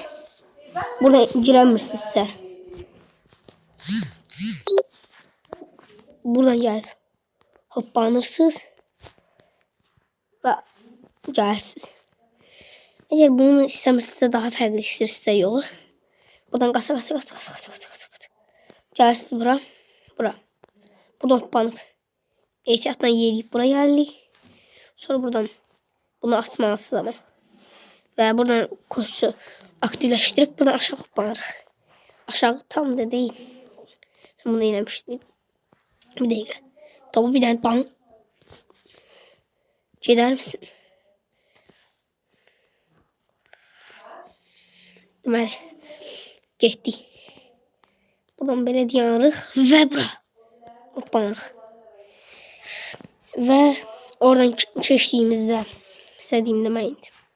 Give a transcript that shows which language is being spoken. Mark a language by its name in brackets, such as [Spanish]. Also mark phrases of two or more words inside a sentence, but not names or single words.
[Azerbaijani] Buradan girəmirsinizsə, buradan gəlib hoppanırsınız və gəlirsiniz. Əgər bunu istəmirsinizsə, daha fərqli istəyirsinizsə yolu, buradan qaça. Gəlirsiniz bura. Buradan hoppanıb ehtiyatla yeriyib bura gəlirik. Sonra buradan bunu açmalısınız ama. Ve buradan koşu aktifləşdirib buradan aşağı hoppanırıq. Aşağı tam da değil. Ben bunu eləmişdim. [Turkish] Bir dakika. Topu bir tane bam. Gider misin? [Azerbaijani] Deməli, getdik. Buradan belə dayanırıq və bura hoppanırıq. Və oradan keçdiyimizdə istədiyim demək indi.